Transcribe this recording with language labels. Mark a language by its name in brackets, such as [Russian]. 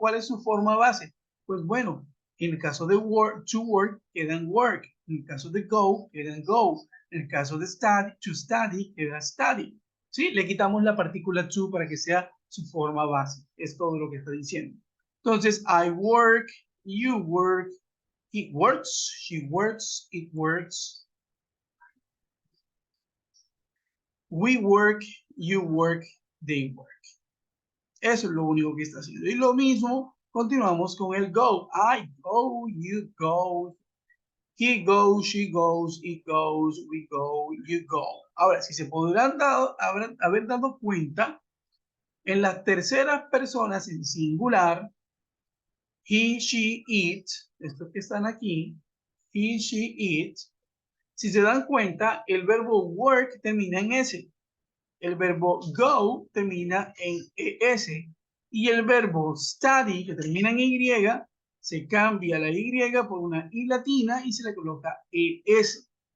[Spanish] ¿Cuál es su forma base? Pues bueno, en el caso de work, to work, queda en work. En el caso de go, queda en go. En el caso de study, to study, queda study. ¿Sí? Le quitamos la partícula to para que sea su forma base. Es todo lo que está diciendo. [English] Entonces, I work, you work, it works, she works, it works, we work, you work, they work. [Spanish] Eso es lo único que está haciendo. Y lo mismo, continuamos con el go. [English] I go, you go, He goes, she goes, it goes, we go, you go. [Spanish] Ahora, si se podrán haber dado cuenta, en las terceras personas en singular, he, she, it, estos que están aquí, he, she, it, si se dan cuenta, el verbo work termina en S, el verbo go termina en ES, y el verbo study, que termina en Y, se cambia la Y por una I latina y se le coloca ES.